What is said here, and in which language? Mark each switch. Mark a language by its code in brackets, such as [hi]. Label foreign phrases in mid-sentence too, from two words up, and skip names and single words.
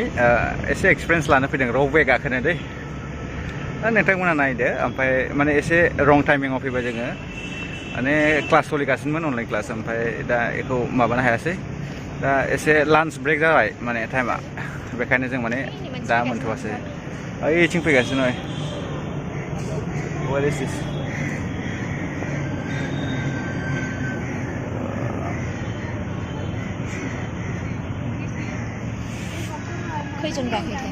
[brx] एसे एक्सपिरियेन्स लानो फैदों रपवे गाखोनो दै नोंथांमोना नायदो ओमफ्राय माने एसे रं टाइमिंआव फैबाय जोङो माने क्लास सोलिगासिनोमोन अनलाइन क्लास ओमफ्राय दा बेखौ माबानो हायासै दा एसे लान्च ब्रेक जाबाय माने टाइमा बेखायनो जों माने दा मोनथ'वासै ओइथिं फैगासिनो [en] What is this? [brx] खैजन गाखोखो?